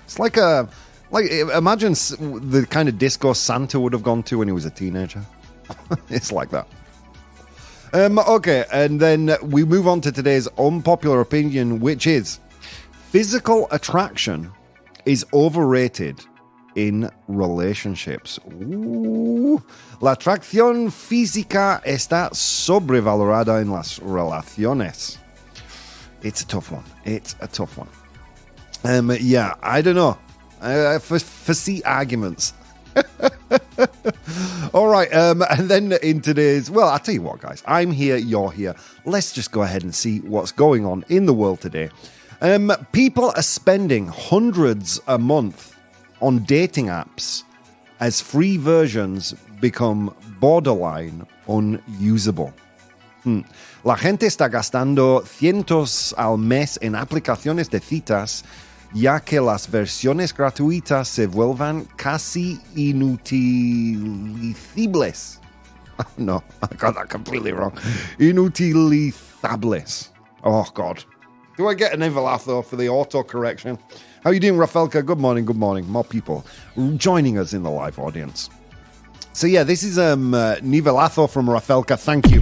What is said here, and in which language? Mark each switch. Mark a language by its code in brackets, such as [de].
[en] It's like imagine the kind of disco Santa would have gone to when he was a teenager. It's like that. Okay, and then we move on to today's unpopular opinion, which is physical attraction is overrated in relationships. Ooh. [es] La atracción física está sobrevalorada en las relaciones. [en] It's a tough one. Yeah, I don't know. Foresee arguments. All right, and then in today's... Well, I'll tell you what, guys. I'm here, you're here. Let's just go ahead and see what's going on in the world today. People are spending hundreds a month on dating apps as free versions become borderline unusable. [es] La gente está gastando cientos al mes en aplicaciones de citas, ya que las versiones gratuitas se vuelvan casi inutilizables. [en] No, I got that completely wrong. Inutilizables. Oh, God. Do I get an nivelazo for the auto-correction? How are you doing, Rafelka? Good morning. More people joining us in the live audience. So, yeah, this is nivelazo from Rafelka. Thank you.